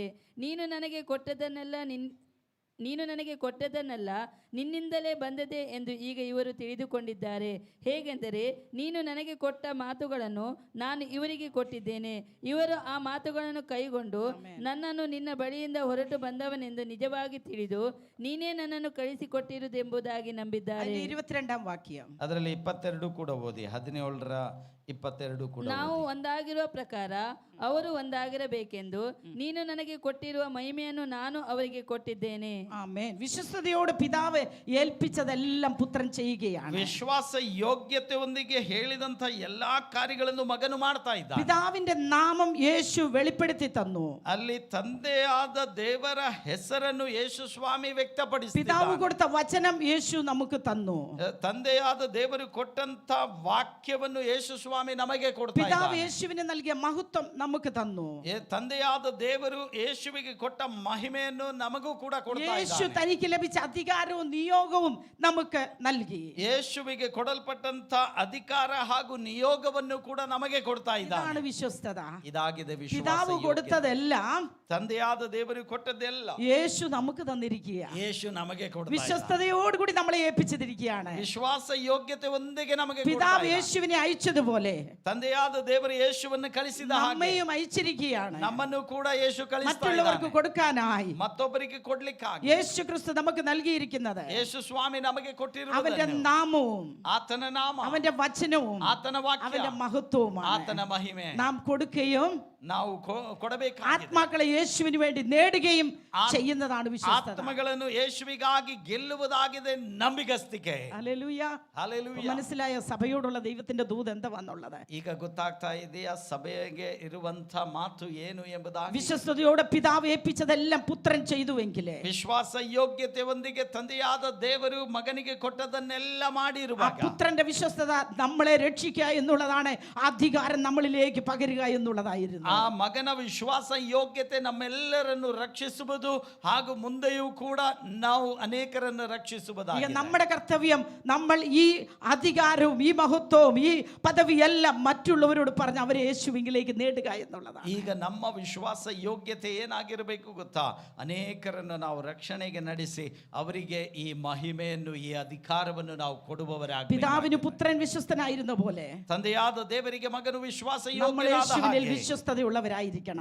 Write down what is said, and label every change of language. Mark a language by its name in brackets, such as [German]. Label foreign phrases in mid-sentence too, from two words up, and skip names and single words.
[Kannada] ನೀನು ನನಗೆ ಕೊಟ್ಟದನ್ನೆಲ್ಲ ನಿನ್ನಿಂದಲೇ ಬಂದದೆ ಎಂದು ಈಗ ಇವರು ತಿಳಿದುಕೊಂಡಿದ್ದಾರೆ. ಹೇಗೆಂದರೆ ನೀನು ನನಗೆ ಕೊಟ್ಟ ಮಾತುಗಳನ್ನು ನಾನು ಇವರಿಗೆ ಕೊಟ್ಟಿದ್ದೇನೆ. ಇವರು ಆ ಮಾತುಗಳನ್ನು ಕೈಗೊಂಡು ನನ್ನನ್ನು ನಿನ್ನ ಬಳಿಯಿಂದ ಹೊರಟು ಬಂದವನೆಂದು ನಿಜವಾಗಿ ತಿಳಿದು ನೀನೇ ನನ್ನನ್ನು ಕಳಿಸಿಕೊಟ್ಟಿರುವುದೆಂಬುದಾಗಿ ನಂಬಿದ್ದಾರೆ. [Malayalam] 22-ാം വാക്യം, [Kannada] ಅದರಲ್ಲಿ 22 ಕೂಡ ಓದಿ. 17ರ 22 ಕೂಡ ನಾವು ಒಂದಾಗಿರುವ ಪ್ರಕಾರ ಅವರು ಒಂದಾಗಿರಬೇಕೆಂದು ನೀನು ನನಗೆ ಕೊಟ್ಟಿರುವ ಮಹಿಮೆಯನ್ನು ನಾನು ಅವರಿಗೆ ಕೊಟ್ಟಿದ್ದೇನೆ. [Malayalam] ആമേൻ. വിശ്വസ്തയോടെ പിതാവ് ഏൽപ്പിച്ചതെല്ലാം പുത്രൻ ചെയ്യുകയാണ്. [Kannada] ವಿಶ್ವಾಸ ಯೋಗ್ಯತೆಯೊಂದಿಗೆ ಹೇಳಿದಂತ ಎಲ್ಲಾ ಕಾರ್ಯಗಳನ್ನು ಮಗನು ಮಾಡ್ತಾ ಇದ್ದ. [Malayalam] പിതാവിന്റെ നാമം യേശു വെളിപ്പെടുത്തി തന്നു. [Kannada] ಅಲ್ಲಿ ತಂದೆಯಾದ ದೇವರ ಹೆಸರನ್ನು ಯೇಸು ಸ್ವಾಮಿ ವ್ಯಕ್ತಪಡಿಸಿದ. [Malayalam] പിതാവ് കൊടുത്ത വചനം യേശു നമുക്ക് തന്നു. [Kannada] ತಂದೆಯಾದ ದೇವರು ಕೊಟ್ಟಂತ ವಾಕ್ಯವನ್ನು ಯೇಸು ಸ್ವಾಮಿ ನಮಗೆ ಕೊಡ್ತಾ [Malayalam] പിതാവ് [Kannada] ಇದ್ದಾನೆ. [Malayalam] യേശുവിന് നൽകിയ മഹത്വം നമുക്ക് തന്നു. [Kannada] ತಂದೆಯಾದ ದೇವರು ಯೇಸುವಿಗೆ ಕೊಟ್ಟ ಮಹಿಮೆಯನ್ನು ನಮಗೂ ಕೂಡ ಕೊಡ್ತಾ [Malayalam] യേശു [Kannada] ಇದ್ದಾನೆ. [Malayalam] തനിക്ക് ലഭിച്ച അധികാരവും നിയോഗവും നമുക്ക് നൽകി. [Kannada] ಯೇಸುವಿಗೆ ಕೊಡಲ್ಪಟ್ಟಂತ ಅಧಿಕಾರ ಹಾಗೂ ನಿಯೋಗವನ್ನು ಕೂಡ ನಮಗೆ ಕೊಡ್ತಾ ಇದ್ದಾನೆ. [Malayalam] ഇതാണ് വിശ്വസ്തത. [Kannada] ಇದಾಗಿದೆ ವಿಶ್ವಾಸ [Malayalam] പിതാവ് [Kannada] ಯೋಗ್ಯತೆ. [Malayalam] കൊടുത്തതെല്ലാം [Kannada] ತಂದೆಯಾದ ದೇವರು ಕೊಟ್ಟದ್ದೆಲ್ಲ [Malayalam] യേശു നമുക്ക് തന്നിരിക്കുക. [Kannada] ಯೇಸು ನಮಗೆ ಕೊಡ್ತಾ ಇದ್ದಾನೆ. [Malayalam] വിശ്വസ്തയോടുകൂടി നമ്മളെ ഏൽപ്പിച്ചിരിക്കുകയാണ്. [Kannada] ವಿಶ್ವಾಸ ಯೋಗ್ಯತೆ ಒಂದಿಗೆ ನಮಗೆ ಕೊಡ್ತಾ [Malayalam] പിതാവ് [Kannada] ಇದ್ದಾನೆ. [Malayalam] യേശുവിനെ അയച്ചതുപോലെ [Kannada] ತಂದೆಯಾದ ದೇವರು ಯೇಸುವನ್ನು ಕಳಿಸಿದ ಹಾಗೆ [Malayalam] നമ്മയും അയച്ചിരിക്കുകയാണ്. [Kannada] ನಮ್ಮನ್ನು ಕೂಡ ಯೇಸು ಕಳಿಸ್ತಾ [Malayalam] മറ്റുള്ളവർക്ക് [Kannada] ಇದ್ದಾನೆ. [Malayalam] കൊടുക്കാനായി [Kannada] ಮತ್ತೊಬ್ಬರಿಗೆ ಕೊಡ್ಲಿಕ್ಕಾಗಿ [Malayalam] യേശു ക്രിസ്തു നമുക്ക് നൽകിയിരിക്കുന്നത് [Kannada] ಯೇಸು ಸ್ವಾಮಿ ನಮಗೆ [Malayalam] അവന്റെ [Kannada] ಕೊಟ್ಟಿರುವುದನ್ನು, [Malayalam] നാമവും [Kannada] ಆತನ ನಾಮ, [Malayalam] അവന്റെ വചനവും [Kannada] ಆತನ ವಾಕ್ಯ, [Malayalam] അവന്റെ മഹത്വവുമാണ് [Kannada] ಆತನ ಮಹಿಮೆ [Malayalam] നാം കൊടുക്കുകയും [Kannada] ನಾವು ಕೊಡಬೇಕಾಗಿದೆ. [Malayalam] ആത്മാക്കളെ യേശുവിന് വേണ്ടി നേടുകയും ചെയ്യുന്നതാണ് വിശ്വാസത. [Kannada] ಆತ್ಮಗಳನ್ನು ಯೇಸುವಿಗಾಗಿ ಗೆಲ್ಲುವುದಾಗಿದೆ ನಂಬಿಗಸ್ತಿಕೆ. [Malayalam] ഹല്ലേലൂയ. [Kannada] ಹಲ್ಲೆಲೂಯಾ. [Malayalam] മനസ്സിലായ സഭയോടുള്ള ദൈവത്തിന്റെ ദൂത് എന്താണെന്നുള്ളത്? [Kannada] ಈಗ ಗೊತ್ತಾಗ್ತಾ ಇದೆಯಾ ಸಭೆಗೆ ಇರುವಂತ ಮಾತು ಏನು ಎಂಬುದಾಗಿ? [Malayalam] വിശ്വസ്തയോടെ പിതാവ് ഏൽപ്പിച്ചതെല്ലാം പുത്രൻ ചെയ്തുവെങ്കിലേ [Kannada] ವಿಶ್ವಾಸ ಯೋಗ್ಯತೆಯೊಂದಿಗೆ ತಂದೆಯಾದ ದೇವರು ಮಗನಿಗೆ ಕೊಟ್ಟದನ್ನೆಲ್ಲ [Malayalam] ആ [Kannada] ಮಾಡಿರುವಾಗ [Malayalam] പുത്രന്റെ വിശ്വസ്തത നമ്മളെ രക്ഷിക്കുക എന്നുള്ളതാണ്, അധികാരം നമ്മളിലേക്ക് പകരുക എന്നുള്ളതായിരുന്നു. [Kannada] ಆ ಮಗನ ವಿಶ್ವಾಸ ಯೋಗ್ಯತೆ ನಮ್ಮೆಲ್ಲರನ್ನು ರಕ್ಷಿಸುವುದು ಹಾಗೂ ಮುಂದೆಯೂ ಕೂಡ ನಾವು ಅನೇಕರನ್ನು ಈಗ ರಕ್ಷಿಸುವುದಾಗಿದೆ. [Malayalam] നമ്മുടെ കർത്തവ്യം നമ്മൾ ഈ അധികാരവും ഈ മഹത്വവും ഈ പദവിയെല്ലാം മറ്റുള്ളവരോട് പറഞ്ഞ് അവരെ യേശുവിലേക്ക് നേടുക എന്നുള്ളതാണ്. [Kannada] ಈಗ ನಮ್ಮ ವಿಶ್ವಾಸ ಯೋಗ್ಯತೆ ಏನಾಗಿರಬೇಕು ಗೊತ್ತಾ? ಅನೇಕರನ್ನು ನಾವು ರಕ್ಷಣೆಗೆ ನಡೆಸಿ ಅವರಿಗೆ ಈ ಮಹಿಮೆಯನ್ನು, ಈ ಅಧಿಕಾರವನ್ನು ನಾವು ಕೊಡುವವರಾಗಬೇಕು. [Malayalam] പിതാവിന് പുത്രൻ വിശ്വസ്തനായിരുന്ന പോലെ [Kannada] ತಂದೆಯಾದ ದೇವರಿಗೆ ಮಗನು ವಿಶ್ವಾಸ [Malayalam] നമ്മൾ [Kannada] ಯೋಗ್ಯನಾದ [Malayalam] യേശുവിനിൽ [Kannada] ಹಾಗೆ [Malayalam] വിശ്വസ്തയുള്ളവരായിരിക്കണം.